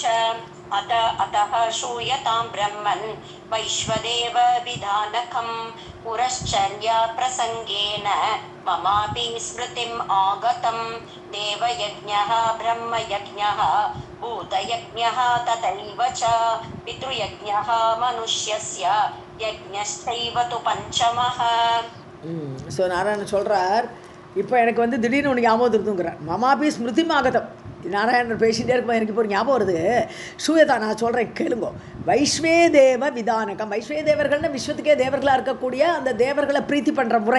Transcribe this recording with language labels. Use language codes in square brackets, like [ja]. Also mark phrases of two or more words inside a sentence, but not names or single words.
[sa] अतः श्रूयतां ब्रह्मन् वैश्वदेव विधानकं पुरश्चर्या प्रसङ्गेन ममापि स्मृतिम् आगतं. देवयज्ञः ब्रह्मयज्ञः भूतयज्ञः तथैव च पितृयज्ञः मनुष्यस्य यज्ञश्चैव तु पञ्चमः. [ta] ஸோ நாராயணன் சொல்கிறார், இப்போ எனக்கு வந்து திடீர்னு ஒன்று ஞாபகம் இருக்குங்கிறார். [sa] ममापि स्मृति आगतम्. [ta] நாராயணர் பேசிகிட்டே இருக்கும்போது எனக்கு இப்போ ஒரு ஞாபகம் வருது. சூயதா நான் சொல்கிறேன் கேளுங்கோ. [sa] वैश्वे देव विधानकम्, [ta] வைஸ்வே தேவர்கள்னு விஸ்வத்துக்கே தேவர்களாக இருக்கக்கூடிய அந்த தேவர்களை பிரீத்தி பண்ணுற முறை.